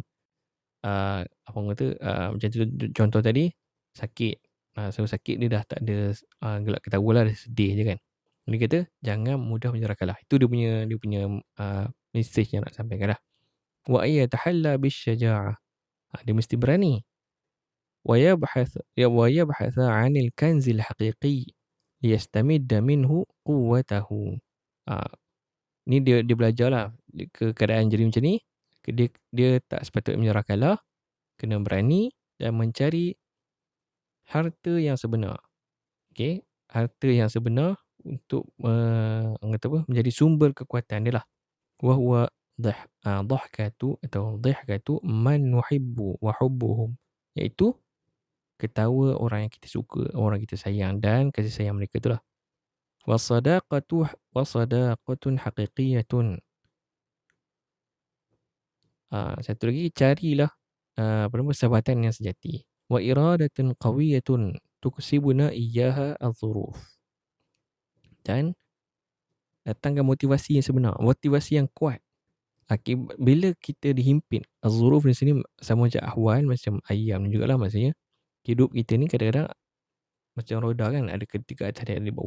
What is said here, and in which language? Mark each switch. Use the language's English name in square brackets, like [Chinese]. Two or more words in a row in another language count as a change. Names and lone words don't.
[Malay] Apa orang kata, macam contoh tadi, sakit. So sakit dia dah tak ada gelak ketawa lah, dah sedih je kan. Dia kata, jangan mudah menyerah kalah. Itu dia punya message yang nak sampaikan lah. [Arabic] ويتحلى بالشجاعة. [Malay] Dia mesti berani. [Arabic] ويبحث عن الكنز الحقيقي ليستمد منه قوته. [Malay] Ni dia belajarlah keadaan jadi macam ni. Dia tak sepatutnya menyerah kalah. Kena berani dan mencari harta yang sebenar. Okey, harta yang sebenar untuk menjadi sumber kekuatan dia lah. [Arabic] وهو ضحكة atau ضحكة من نحب وحبهم. [Malay] Iaitu ketawa orang yang kita suka, orang kita sayang dan kasih sayang mereka itulah. [Arabic] وصداقة حقيقية. [Malay] Satu lagi, carilah persahabatan yang sejati. [Arabic] وإرادة قوية تكسبنا إياها الظروف. [Malay] Dan datangkan motivasi yang sebenar, motivasi yang kuat. Bila kita dihimpit, az-dhuruf di sini sama macam ahwal, macam ayam jugalah, maksudnya hidup kita ni kadang-kadang macam roda kan, ada ketika atas dan di bawah.